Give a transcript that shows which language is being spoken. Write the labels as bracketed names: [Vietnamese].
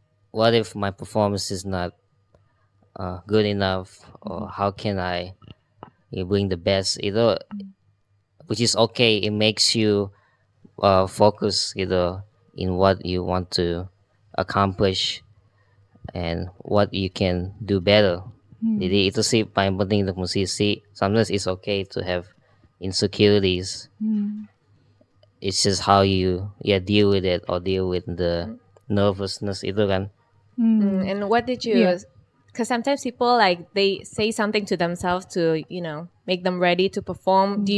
[English] What if my performance is not good enough, or how can I bring the best? Which is okay. It makes you focus, in what you want to accomplish and what you can do better. [Indonesian] Jadi itu sih paling penting untuk musisi. [English] Sometimes it's okay to have insecurities. It's just how you deal with it, or deal with the nervousness itu kan. And what did you? Because sometimes people they say something to themselves to make them ready to perform.